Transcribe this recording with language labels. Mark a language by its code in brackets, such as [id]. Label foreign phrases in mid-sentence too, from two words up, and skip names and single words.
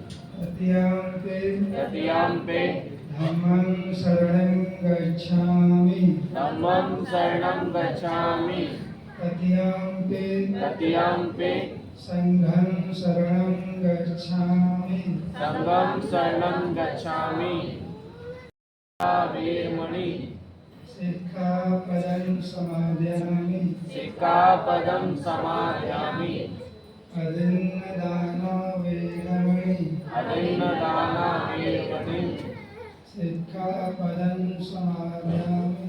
[pi] तृतीयम्पि धम्मं शरणं गच्छामि, धम्मं शरणं गच्छामि, तृतीयम्पि संघं शरणं गच्छामि, संघं शरणं गच्छामि। वीरमणि सिक्खापदं समादयामि, सिक्खापदं समादयामि, अदिन्नदाना वेदमणि अदिन्नदाना वीरमणि सिक्खापदं समादयामि